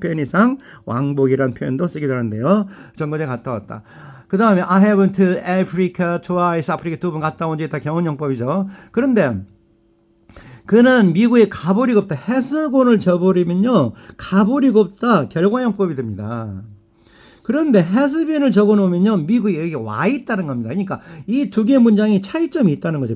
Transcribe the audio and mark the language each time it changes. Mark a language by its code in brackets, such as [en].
[ko] 편의상 왕복이라는 표현도 쓰기도 하는데요. 정거장에 갔다 왔다. 그 다음에 [en] I have been to Africa twice. [ko] 아프리카 두 번 갔다 온 게 다 경원용법이죠. 그런데 그는 미국에 가버리고 없다. has gone을 줘버리면요. 가버리고 없다. 결과용법이 됩니다. 그런데 has been을 적어놓으면요, 미국에 여기 와 있다는 겁니다. 그러니까 이 두 개의 문장이 차이점이 있다는 거죠.